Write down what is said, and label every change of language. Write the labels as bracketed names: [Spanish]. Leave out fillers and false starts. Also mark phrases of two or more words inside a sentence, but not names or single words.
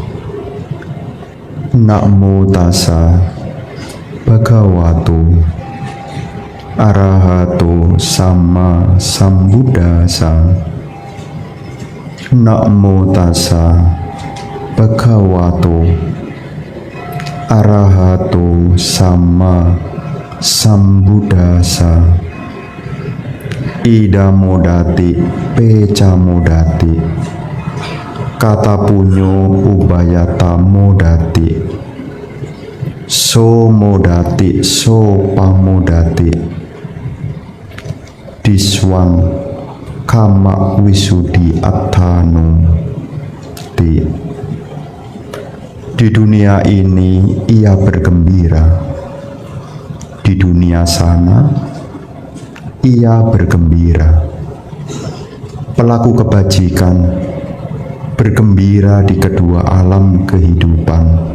[Pali] Namo tassa bhagavato arahato sama sambuddhassa. Namo tassa bhagavato arahato sama sambuddhassa. Ida modati peca modati kata punyo ubayata modati so modati so pamodati diswang kama wisudi attano. [Indonesian] Di dunia ini ia bergembira, di dunia sana ia bergembira. Pelaku kebajikan bergembira di kedua alam kehidupan.